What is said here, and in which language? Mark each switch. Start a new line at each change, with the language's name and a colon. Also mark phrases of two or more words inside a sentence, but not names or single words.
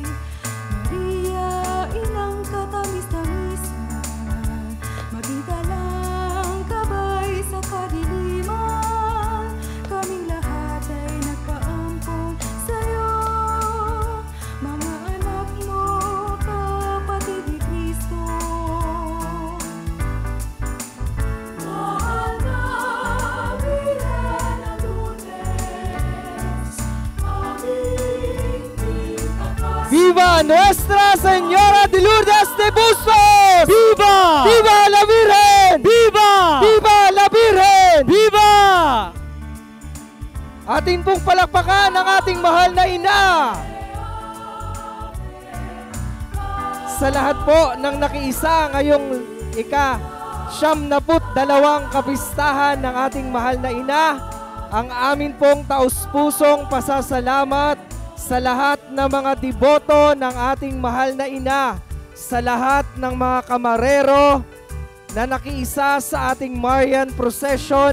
Filipino: Maria, inang katamis-tamisan, maging talang gabay sa kadiliman, kaming lahat ay nagpaampon sa'yo, mga anak mo, kapatid ni Cristo. Mahal na Birhen ng Lourdes, aming pinakasih.
Spanish: Viva Nuestra Señora de Lourdes de Bustos! ¡Viva! Viva la Virgen! ¡Viva! Viva la Virgen! ¡Viva!
Filipino: Atin pong palakpakan ang ating mahal na ina. sa lahat po ng nakiisa ngayong ika-72 kapistahan ng ating mahal na ina, ang amin pong taus-pusong pasasalamat sa lahat ng mga deboto ng ating mahal na ina, sa lahat ng mga kamarero na nakiisa sa ating Marian Procession.